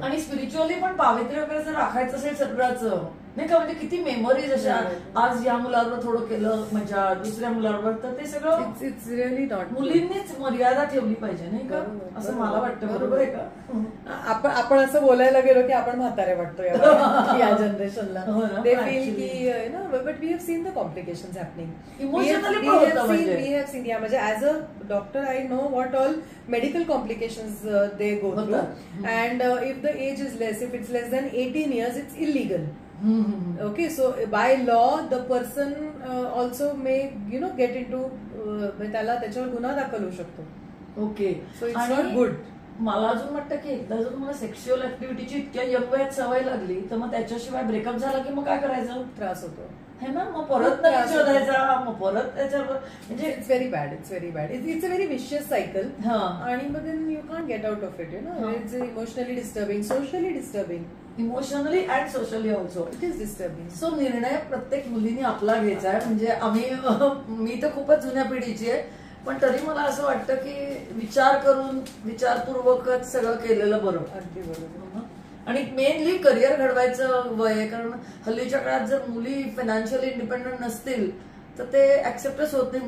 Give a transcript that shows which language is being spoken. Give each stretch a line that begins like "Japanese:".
Marathi: आणि स्पिरिच्युअली पण पावित्र्य वगैरे जर राखायचं असेल सगळ्याचं नाही का, म्हणजे किती मेमरीज अशा आज या मुलाबरोबर थोडं केलं मजा, दुसऱ्या मुलाबरोबर, तर ते सगळं
English: It's really not.
Marathi: मुलींनीच मर्यादा ठेवली पाहिजे नाही का, असं मला वाटतं. बरोबर आहे का? आपण असं बोलायला गेलो की आपण म्हातारे वाटतो या जनरेशनला.
English: They feel की but we have seen the complications happening. Emotionally we have seen.
Marathi: या म्हणजे
English: As a doctor I know what all medical complications they go through, and if the age is less, if it's less than 18 years, it's illegal. Okay, so by law the person also may get into
Marathi: त्याला त्याच्यावर गुन्हा दाखल होऊ शकतो.
English: Okay, so it's not good.
Marathi: मला अजून वाटतं की एकदा जर तुम्हाला सेक्शुअल ऍक्टिव्हिटीची इतक्या यंग वयात सवय लागली तर मग त्याच्याशिवाय ब्रेकअप झाला की मग काय करायचं? त्रास होतो
Hindi: है ना.
Marathi: मग परत शोधायचा, मग परत त्याच्यावर म्हणजे
English: It's very bad. It's a very vicious cycle.
Marathi: आणि मग
English: Then you can't get out of it. It's emotionally disturbing, socially disturbing. Emotionally and socially also it is disturbing.
Marathi: So निर्णय प्रत्येक मुलीने आपला घ्यायचा आहे. म्हणजे मी तर खूपच जुन्या पिढीची आहे, पण तरी मला असं वाटतं की विचार करून विचारपूर्वकच सगळं केलेलं बरं. अगदी बरोबर. आणि मेनली करिअर घडवायचं वय आहे, कारण हल्लीच्या काळात जर मुली फायनान्शियली इंडिपेंडंट नसतील तर ते ऍक्सेप्टच होत नाही.